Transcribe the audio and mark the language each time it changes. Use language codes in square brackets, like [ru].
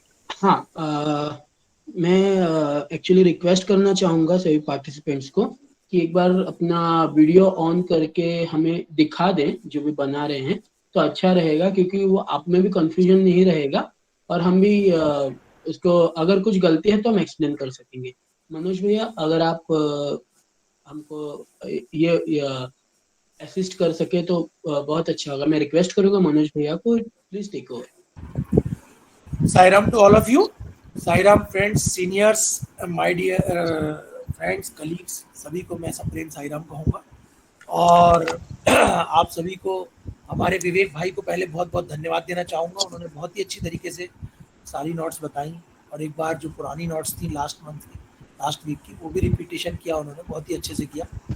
[hi] हाँ, मैं actually request करना चाहूँगा सभी पार्टिसिपेंट्स को कि एक बार अपना वीडियो ऑन करके हमें दिखा दें जो भी बना रहे हैं, तो अच्छा रहेगा, क्योंकि वो आप में भी कंफ्यूजन नहीं रहेगा और हम भी उसको अगर कुछ गलती है तो हम एक्सप्लेन कर सकेंगे। मनोज भैया, अगर आप हमको ये असिस्ट कर सके तो बहुत अच्छा होगा। मैं रिक्वेस्ट करूंगा मनोज भैया को, please take over. [en] Sairam to all of you. Sairam friends, seniors, my dear friends, colleagues, [hi] सभी को मैं सप्रेम साईराम कहूँगा। और आप सभी को, हमारे विवेक भाई को पहले बहुत बहुत धन्यवाद देना चाहूँगा। उन्होंने बहुत ही अच्छी तरीके से सारी नोट्स बताई, और एक बार जो पुरानी नोट्स थी लास्ट मंथ की, लास्ट वीक की, वो भी रिपीटेशन किया उन्होंने, बहुत ही अच्छे से किया।